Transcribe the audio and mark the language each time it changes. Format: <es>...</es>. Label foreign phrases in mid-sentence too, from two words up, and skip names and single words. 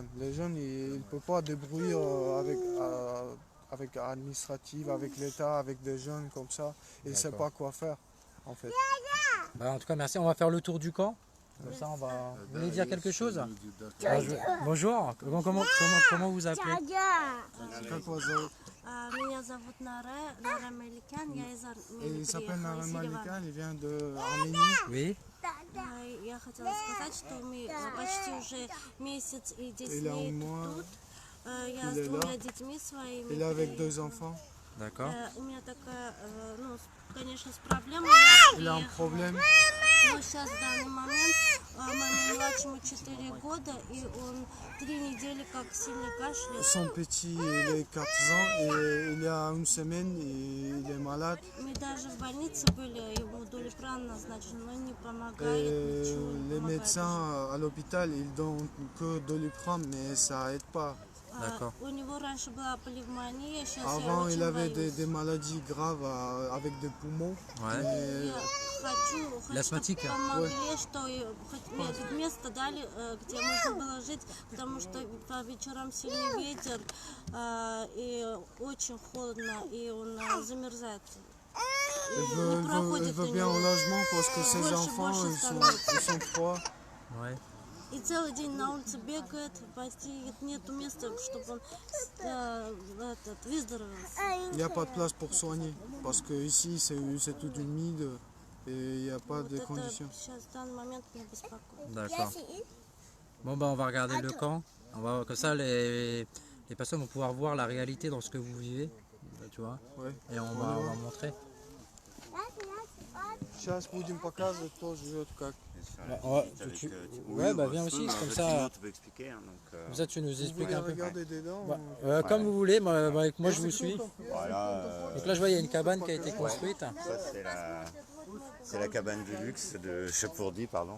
<fr>Les jeunes, ils ne peuvent pas débrouiller avec l'administrative, avec l'État, avec des jeunes comme ça. Ils ne savent D'accord. pas quoi faire, en fait. Bah, en tout cas, merci. On va faire le tour du camp. Comme ça, on va... Vous voulez dire quelque chose? Bonjour. Comment vous appelez?</fr> <ru>Как вас зовут? Меня зовут Нара Меликян, я из Армении</ru> <fr>Il s'appelle</fr> <ru>приехала,</ru> <fr>Nara</fr> <ru>из Еревана.</ru> <fr>Malikan, il vient d'Arménie. Oui.</fr> <ru>Я хотела сказать, что мы почти уже месяц и 10</ru> <fr>Il a</fr> <ru>дней</ru> <fr>un mois,</fr> <ru>тут. Я</ru> <fr>il est</fr> <ru>с</ru> <fr>là.</fr> <ru>двумя детьми своими.</ru> <fr>il est avec deux</fr> <ru>приехала.</ru> <fr>enfants. D'accord.</fr> <ru>У меня такая, конечно, с проблемой.</ru> <fr>Il a un problème.</fr> <ru>Но сейчас в данный момент маме младшему 4 года, и он 3 недели как сильно кашляет.</ru> <fr>Son petit, il est 4 ans et il y a une semaine, il est malade.</fr> <ru>Мы даже в больнице были, ему долипран назначен, но не помогает</ru> <fr>Et</fr> <ru>ничего. Не</ru> <fr>les</fr> <ru>помогает.</ru> <fr>médecins à l'hôpital, ils donnent que Doliprane, mais ça aide pas. D'accord.</fr> <ru>У него раньше была пневмония, сейчас я</ru> <fr>Avant,</fr> <ru>очень</ru> <fr>il avait</fr> <ru>боюсь.</ru> <fr>des maladies graves avec des poumons. Ouais. Et</fr> <ru>Я хочу,</ru> <fr>L'asthmatique.</fr> <ru>чтобы помогли, что мне тут место дали, где можно было жить, потому что по вечерам сильный ветер и очень холодно, и он замерзает. И</ru> <fr>il</fr> <ru>не проходит</ru> <fr>veut</fr> <ru>у</ru> <fr>bien au</fr> <ru>него.</ru> <fr>logement parce que ses</fr> <ru>Больше,</ru> <fr>enfants,</fr> <ru>больше</ru> <fr>ils sont trois. Ouais.</fr> <ru>И целый день на улице бегает, почти нету места, чтобы он выздоровел.</ru> <fr>Il n'y a pas de place pour soigner parce que ici c'est tout humide et il n'y a pas</fr> <ru>Вот</ru> <fr>de</fr> <ru>это</ru> <fr>conditions.</fr> <ru>сейчас в данный момент меня беспокоит.</ru> <fr>D'accord. Bon bah on va regarder le camp. On va, comme ça les personnes vont pouvoir voir la réalité dans ce que vous vivez. Tu vois. Ouais. Et on va montrer.</fr> <ru>Сейчас будем показывать, кто живет как.</ru> <fr>Bah, on va- Ouais, bah viens aussi, comme ça. Tu peux expliquer. Hein, donc, Comme ça tu nous Vous expliques voulez un peu. regarder dedans? Bah, comme vous voulez, avec moi je vous suis. voilà, Donc là je vois il y a une cabane qui a été construite. ça c'est la cabane de luxe de Chapourdi, pardon.</fr>